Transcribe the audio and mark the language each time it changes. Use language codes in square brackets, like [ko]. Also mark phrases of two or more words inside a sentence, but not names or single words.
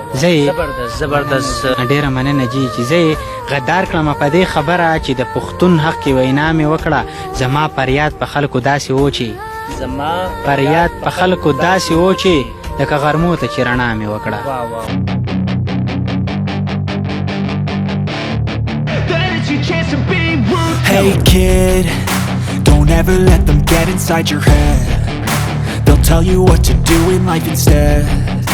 [ps] زبردست زبردست. ډېره مننه جي چې زه یې غدار کړم په دې خبره چې د پښتون حقي وینا مې وکړه. زما فریاد په خلکو داسې و چې زما فریاد په خلکو داسې و چې لکه غرمو ته چې رڼا مې وکړه. واه واه [en] Hey kid, don't ever let them get inside your head. They'll tell you what to do in life instead.